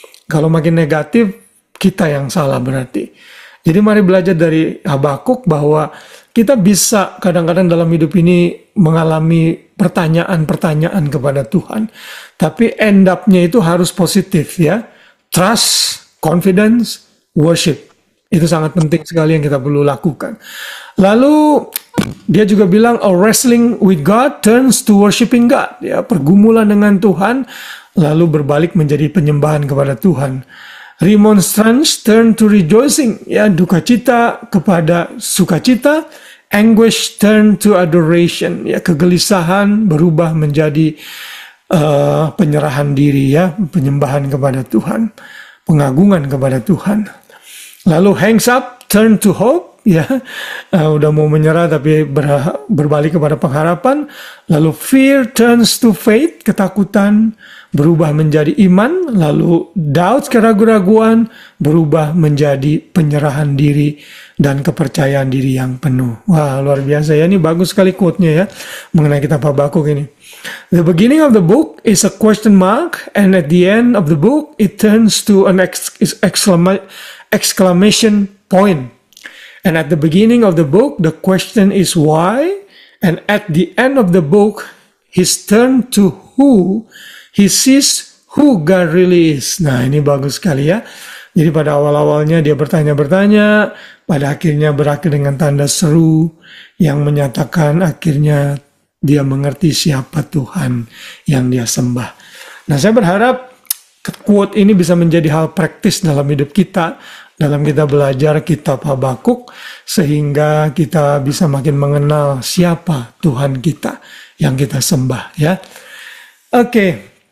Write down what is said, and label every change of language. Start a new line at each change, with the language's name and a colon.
Indonesian: Kalau makin negatif, kita yang salah berarti. Jadi mari belajar dari Habakuk bahwa kita bisa kadang-kadang dalam hidup ini mengalami pertanyaan-pertanyaan kepada Tuhan. Tapi end up-nya itu harus positif ya.
English: Trust, confidence, worship.
Indonesian: Itu sangat penting sekali yang kita perlu lakukan. Lalu dia juga bilang,
English: wrestling with God turns to worshiping God.
Indonesian: Ya, pergumulan dengan Tuhan lalu berbalik menjadi penyembahan kepada Tuhan.
English: Remonstrance turn to rejoicing.
Indonesian: Ya, duka cita kepada sukacita.
English: Anguish turn to adoration.
Indonesian: Ya, kegelisahan berubah menjadi penyerahan diri ya, penyembahan kepada Tuhan, pengagungan kepada Tuhan. Lalu
English: hangs up, turn to hope,
Indonesian: ya, udah mau menyerah tapi berbalik kepada pengharapan. Lalu
English: fear turns to faith,
Indonesian: ketakutan berubah menjadi iman. Lalu doubt, keraguan-raguan berubah menjadi penyerahan diri dan kepercayaan diri yang penuh. Wah, luar biasa ya, ini bagus sekali quote-nya ya mengenai kitab Habakuk ini.
English: The beginning of the book is a question mark, and at the end of the book it turns to an exclamation point. And at the beginning of the book, the question is why. And at the end of the book, he's turned to who. He sees who God really is.
Indonesian: Nah, ini bagus sekali ya. Jadi pada awal-awalnya dia bertanya-bertanya, pada akhirnya berakhir dengan tanda seru yang menyatakan akhirnya dia mengerti siapa Tuhan yang dia sembah. Nah, saya berharap quote ini bisa menjadi hal praktis dalam hidup kita, dalam kita belajar kitab Habakuk, sehingga kita bisa makin mengenal siapa Tuhan kita yang kita sembah, ya. Oke.